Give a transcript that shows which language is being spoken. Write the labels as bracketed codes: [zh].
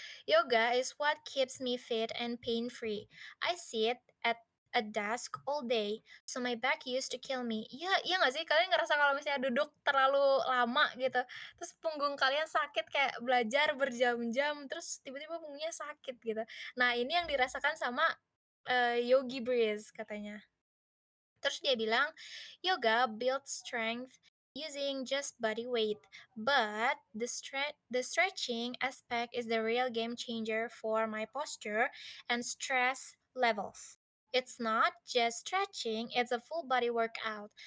[en] Yoga is what keeps me fit and pain-free. I sit at a desk all day, so my back used to kill me. [id] Iya, iya nggak sih? Kalian ngerasa kalau misalnya duduk terlalu lama gitu, terus punggung kalian sakit kayak belajar berjam-jam, terus tiba-tiba punggungnya sakit gitu. Nah, ini yang dirasakan sama Yogi Breeze katanya. Terus dia bilang, [en] yoga builds strength using just body weight, but the stretching aspect is the real game changer for my posture and stress levels. It's not just stretching, it's a full body workout.